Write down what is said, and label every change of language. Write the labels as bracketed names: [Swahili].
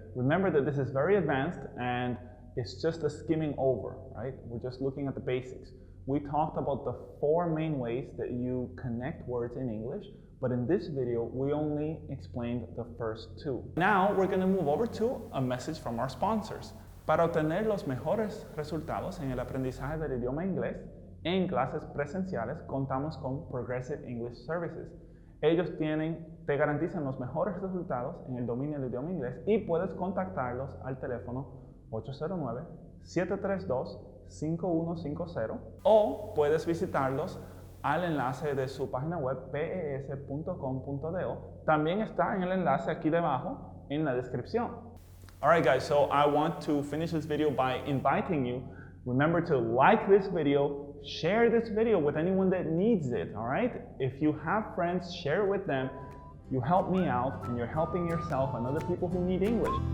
[English] Remember that this is very advanced and it's just a skimming over, right? We're just looking at the basics. We talked about the 4 main ways that you connect words in English, but in this video, we only explained the first 2. Now we're going to move over to a message from our sponsors. [Spanish] Para obtener los mejores resultados en el aprendizaje del idioma inglés, en clases presenciales contamos con Progressive English Services. Ellos te garantizan los mejores resultados en el dominio del idioma inglés y puedes contactarlos al teléfono 809-732-5150 o puedes visitarlos al enlace de su página web pes.com.do. También está en el enlace aquí debajo en la descripción. [English] Alright guys, so I want to finish this video by inviting you. Remember to like this video, share this video with anyone that needs it, alright? If you have friends, share it with them. You help me out and you're helping yourself and other people who need English.